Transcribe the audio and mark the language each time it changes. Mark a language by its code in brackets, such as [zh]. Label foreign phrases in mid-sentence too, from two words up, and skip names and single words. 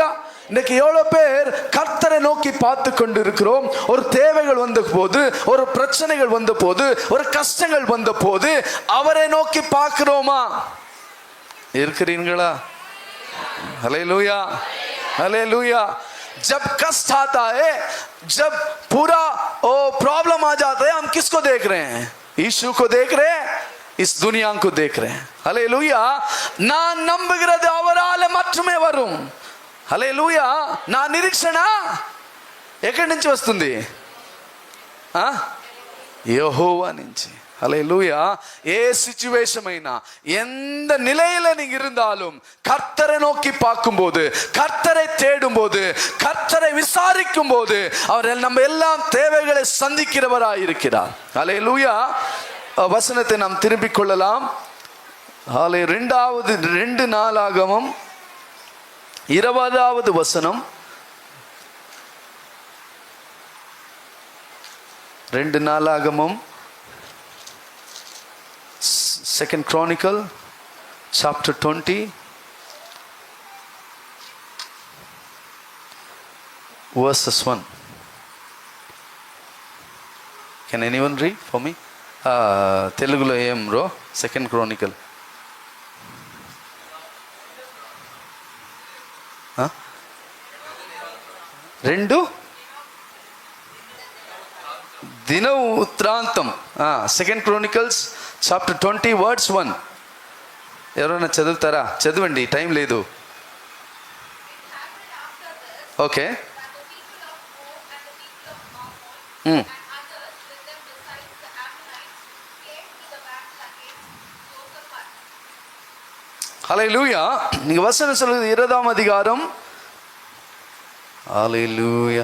[ta] இன்னைக்கு எவ்வளவு பேர் கர்த்தரை நோக்கி பார்த்து கொண்டு இருக்கிறோம். ஒரு தேவைகள் வந்த போது, ஒரு பிரச்சனைகள் வந்த போது, ஒரு கஷ்டங்கள் வந்த போது அவரை நோக்கி பார்க்கிறோமா? இருக்கிறீங்களா? ஹல்லேலூயா. ஹல்லேலூயா. [hi] जब कष्ट आता है, जब पूरा प्रॉब्लम आ जाता है, हम किसको देख रहे हैं? यीशु को देख रहे हैं, इस दुनिया को देख रहे हैं. [ta] ஹல்லேலூயா. நான் நம்புகிறது அவராலே மட்டுமே வரும். [te] హల్లేలూయా. నా నిరీక్షణ ఎక్కడి నుంచి వస్తుంది? యెహోవా నుంచి. ஹல்லேலூயா. ఏ சிச்சுவேஷன் అయినా, [ta] எந்த நிலையில நீங்க இருந்தாலும் கர்த்தரை நோக்கி பார்க்கும்போது, கர்த்தரை தேடும்போது, கர்த்தரை விசாரிக்கும் போது அவர் நம்ம எல்லாம் தேவைகளை சந்திக்கிறவராய் இருக்கிறார். ஹல்லேலூயா. வசனத்தை நாம் திருப்பிக் கொள்ளலாம். 2 நாளாகமம் 20வது வசனம். [en] 2 நாளாகமம் 2 Chronicle chapter 20 verses 1. Can anyone read for me? [te] తెలుగులో ఏం bro. 2 Chronicle. దిన ఉత్రాంతం. [en] 2 Chronicles chapter 20 verse 1. [te] ఎవరైనా చదువుతారా? చదవండి, టైం లేదు. ఓకే. [ta] ஹல்லேலூயா. நீங்க வசனம் சொல்லுது 20ஆம் அதிகாரம். ஹல்லேலூயா.